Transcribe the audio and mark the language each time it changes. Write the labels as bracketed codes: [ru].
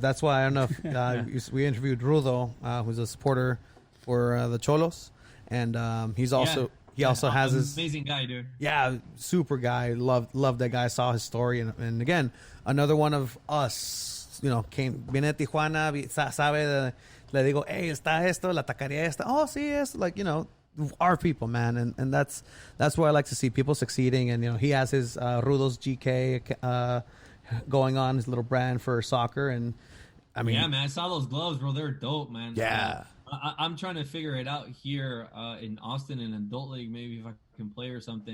[en] That's why I don't know if we interviewed Rudo, who's a supporter for the Cholos, and he also has his amazing guy, dude. Yeah, super guy. Loved that guy. Saw his story, and again, another one of us. [es] Viene de Tijuana, sabe. Le digo, hey, está esto, la taquería esta. Oh, sí, es [en] like our people, man, and that's where I like to see people succeeding. And he has his Rudo's GK going on, his little brand for soccer, and I mean, yeah, man, I saw those gloves, bro. They're dope, man. Yeah, I'm trying to figure it out here in Austin in adult league, maybe if I can play or something.